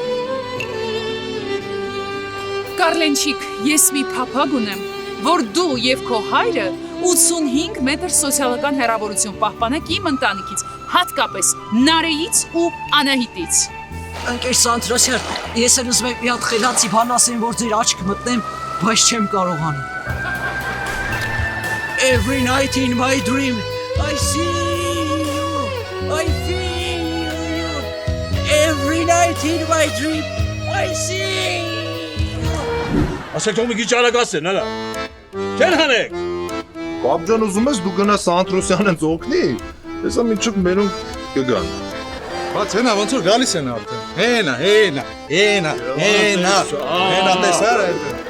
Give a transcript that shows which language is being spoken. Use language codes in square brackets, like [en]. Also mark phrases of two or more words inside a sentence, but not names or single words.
[hy] Կառլենչիկ, ես մի փափագ ունեմ, որ դու եւ քո հայրը 85 մետր սոցիալական հեռավորություն պահպանեք իմ ընտանիքից, հատկապես Նարեից ու Անահիտից։ Ընկեր Սանտրոսյան, ես էլ ուզում եմ մի հատ խելացի բան ասեմ, որ ձեր աչք մտնեմ, բայց չեմ կարողանում։ [en] Every night in my dream, I see you, I feel you. Every night in my dream, I see you. [hy] Ասեք թող մի քիչ արագացեն, հələ։ Չեն հանեք։ Բաբջան ուզում ես դու գնաս Սանտրոսյանն օգնի։ Հեսա մինչև մերոնք կգան։ Բայց հենա ոնց որ գալիս են արդեն։ Հենա տեսար այդ։